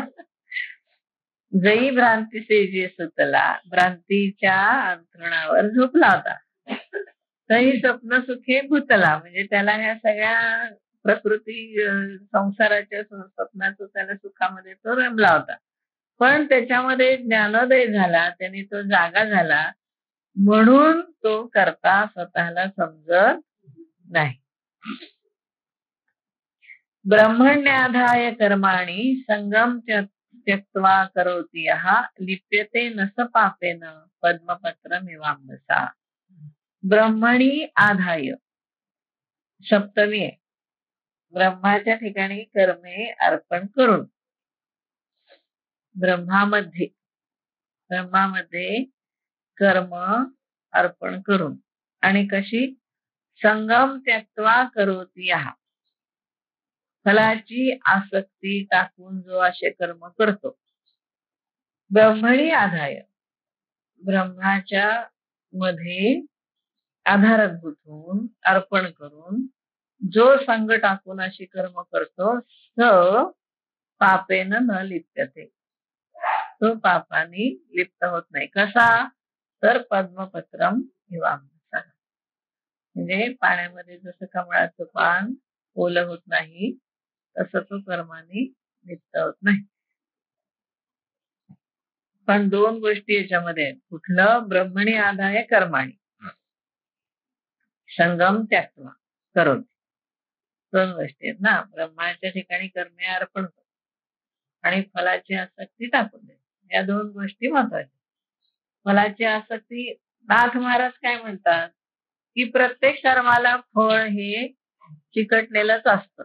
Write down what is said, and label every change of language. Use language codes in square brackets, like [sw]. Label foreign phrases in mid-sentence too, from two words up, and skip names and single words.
[mr] जई भ्रांती से जे सुतला, भ्रांतीच्या अंतरणावर झोपला होता, तही स्वप्न सुखे भूतला म्हणजे त्याला ह्या सगळ्या प्रकृती संसाराच्या स्वप्नाचं त्याला सुखामध्ये तो रमला होता. पण त्याच्यामध्ये ज्ञानोदय झाला, त्याने तो जागा झाला, म्हणून तो करता स्वतःला समजत नाही. [sa] ब्रह्मण्याधाय कर्माणि संगम त्यक्त्वा करोति यः लिप्यते न स पापेन पद्मपत्रमिवाम्भसा. ब्रह्मणी आधाय [mr] सप्तमी आहे. ब्रह्माच्या ठिकाणी कर्मे अर्पण करून, ब्रह्मामध्ये कर्म अर्पण करून, आणि कशी [sa] संगम त्यक्त्वा करोति यः, [mr] फलाची आसक्ती टाकून जो असे कर्म करतो. [sa] ब्रह्मणी आधाय, [mr] ब्रह्माच्या मध्ये आधारभूत होऊन अर्पण करून जो संग टाकून अशी कर्म करतो, [sa] स पापेन न लिप्यते, [mr] तो पापाने लिप्त होत नाही. कसा तर [sa] पद्मपत्रम इवाम्भसा, [mr] म्हणजे पाण्यामध्ये जसं कमळाचं पान ओलं होत नाही, तसं तो कर्माने लिप्त होत नाही. पण दोन गोष्टी याच्यामध्ये आहेत. कुठलं? [sa] ब्रह्मणी आधाय कर्माणी. संगम त्याक्त्वा करोति. [mr] दोन गोष्टी आहेत ना, ब्रह्माच्या ठिकाणी कर्मे अर्पण कर आणि फलाची आसक्ती टाकून दे. या दोन गोष्टी महत्वाच्या. फलाची आसक्ती, नाथ महाराज काय म्हणतात की प्रत्येक कर्माला फळ हे चिकटलेलंच असतं.